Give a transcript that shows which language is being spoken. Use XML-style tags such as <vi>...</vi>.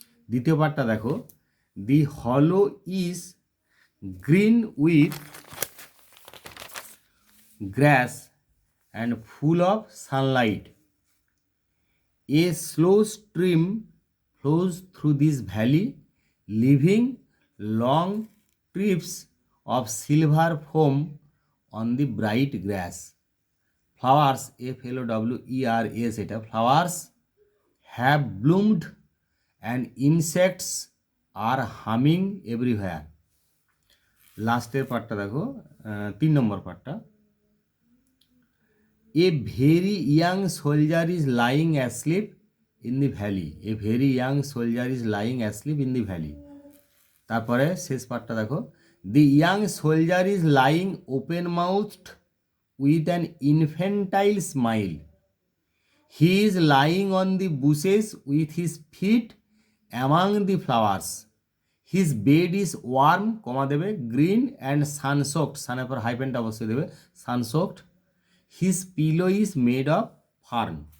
<bn>দ্বিতীয় পার্টটা দেখো,</bn> <en>The hollow is green with grass and full of sunlight. A slow stream flows through this valley, leaving long strips of silver foam on the bright grass. Flowers, FLOWERS, এটা flowers have bloomed and insects আর humming everywhere.</en> <bn>লাস্টের পার্টটা দেখো, 3 নম্বর পার্টটা,</bn> <en>A very young soldier is lying asleep in the valley, a very young soldier is lying asleep in the valley.</en> <bn>তারপরে শেষ পার্টটা দেখো,</bn> <en>the young soldier is lying open mouthed with an infantile smile, he is lying on the bushes with his feet among the flowers, his bed is warm,</en> <bn>কমা দেবে,</bn> <en>green and sunsoaked,</en> <bn>সানের পর হাইপেনটা অবশ্যই দেবে,</bn> <en>Sunsoaked, his pillow is made of fern.</en>